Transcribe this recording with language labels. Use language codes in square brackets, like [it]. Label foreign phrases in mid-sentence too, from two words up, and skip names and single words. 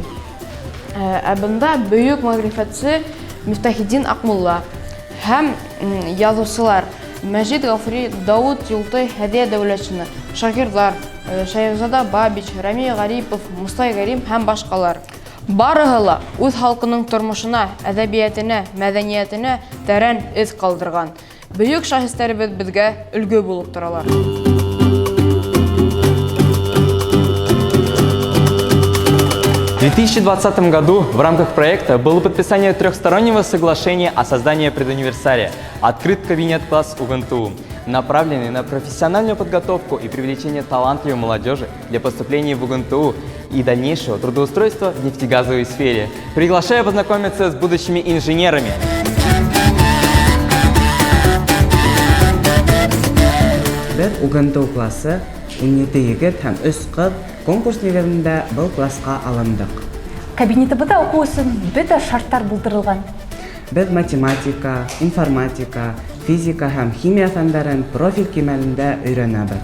[ba] Ә бында бөйөк мәғрифәтсе Мифтахиддин Аҡмулла һәм яҙыусылар Мәжит Ғафури, Дауыт Юлтай, Һәдиә Дәүләтшина, шағирҙар Шайхзада Бабич, Рами Гарипов, Мостай Кәрим һәм башҡалар. Барыһы ла үҙ халҡының тормошона, әҙәбиәтенә, мәҙәниәтенә тәрән эҙ ҡалдырған. Бөйөк шәхестәребеҙ беҙгә өлгө булып торалар. [ru] В 2020 году в рамках проекта было подписание трехстороннего соглашения о создании предуниверсалия «Открыт кабинет-класс УГНТУ», направленный на профессиональную подготовку и привлечение талантливой молодежи для поступления в УГНТУ и дальнейшего трудоустройства в нефтегазовой сфере. Приглашаю познакомиться с будущими инженерами. [ba] Бер УГНТУ классы 17 егет һәм 3 ҡыҙ конкурс нигеҙендә был классҡа алындыҡ. Кабинетыбыҙҙа уҡыу өсөн бөтә шарттар булдырылған. Беҙ математика, информатика, физика һәм химия фәндәрен профиль кимәлендә өйрәнәбеҙ.